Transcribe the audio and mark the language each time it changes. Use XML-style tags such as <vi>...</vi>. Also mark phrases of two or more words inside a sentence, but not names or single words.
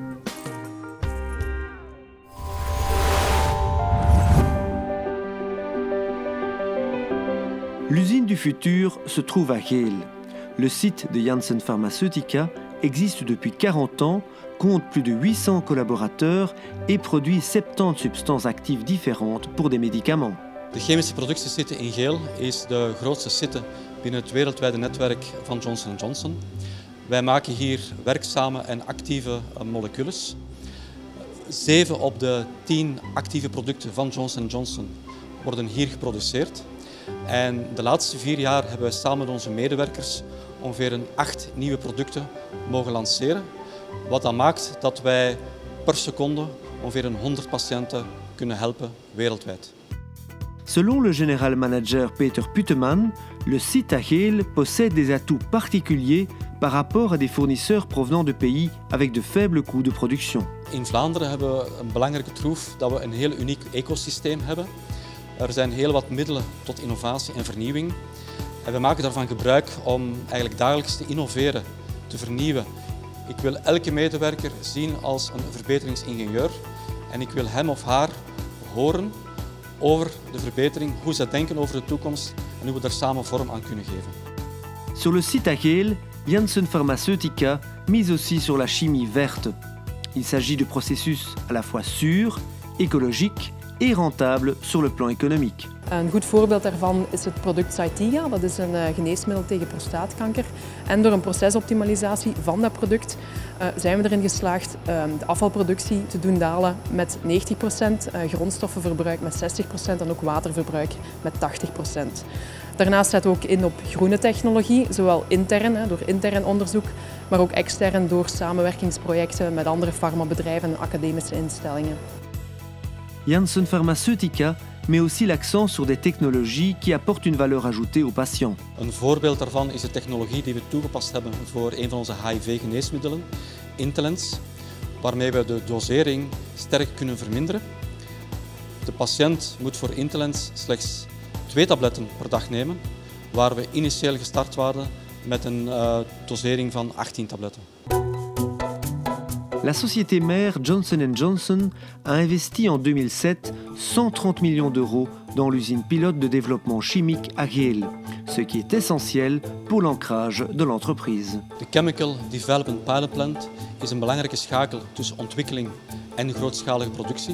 <fr>L'usine du futur se trouve à Geel. Le site de Janssen Pharmaceutica existe depuis 40 ans, compte plus de 800 collaborateurs et produit 70 substances actives différentes pour des médicaments.</fr> <nl>De chemische productiesite in Geel is de grootste site binnen het wereldwijde netwerk van Johnson & Johnson. Wij maken hier werkzame en actieve molecules. 7 op de 10 actieve producten van Johnson & Johnson worden hier geproduceerd. En de laatste 4 jaar hebben wij samen met onze medewerkers ongeveer 8 nieuwe producten mogen lanceren. Wat dan maakt dat wij per seconde ongeveer 100 patiënten kunnen helpen wereldwijd.</nl> <fr>Selon le général manager Peter Puteman, le site à Geel possède des atouts particuliers par rapport à des fournisseurs provenant de pays avec de faibles coûts de production.</fr> <nl>In Vlaanderen hebben we een belangrijke troef dat we een heel uniek ecosysteem hebben. Er zijn heel wat middelen tot innovatie en vernieuwing. En we maken daarvan gebruik om eigenlijk dagelijks te innoveren, te vernieuwen. Ik wil elke medewerker zien als een verbeteringsingenieur en ik wil hem of haar horen over de verbetering, hoe ze denken over de toekomst en hoe we daar samen vorm aan kunnen geven.</nl> <fr>Sur le site à Geel, Janssen Pharmaceutica mise aussi sur la chimie verte. Il s'agit de processus à la fois sûrs, écologiques et rentables sur le plan économique.</fr> <nl>Een goed voorbeeld daarvan is het product Zytiga. Dat is een geneesmiddel tegen prostaatkanker. En door een procesoptimalisatie van dat product zijn we erin geslaagd de afvalproductie te doen dalen met 90%, grondstoffenverbruik met 60% en ook waterverbruik met 80%. Daarnaast zetten we ook in op groene technologie, zowel intern door intern onderzoek, maar ook extern door samenwerkingsprojecten met andere farmabedrijven en academische instellingen.</nl> <fr>Janssen Pharmaceutica met aussi l'accent sur des technologies qui apportent une valeur ajoutée aux patients.</fr> <nl>Een voorbeeld daarvan is de technologie die we toegepast hebben voor een van onze HIV-geneesmiddelen, Intelens, waarmee we de dosering sterk kunnen verminderen. De patiënt moet voor Intelens slechts 2 tabletten per dag nemen, waar we initieel gestart waren met een dosering van 18 tabletten.</nl> <fr>La société mère Johnson & Johnson a investi en 2007 130 millions d'euros dans l'usine pilote de développement chimique à Geel, ce qui est essentiel pour l'ancrage de l'entreprise.</fr> <nl>De Chemical Development Pilot Plant is een belangrijke schakel tussen ontwikkeling en grootschalige productie.</nl>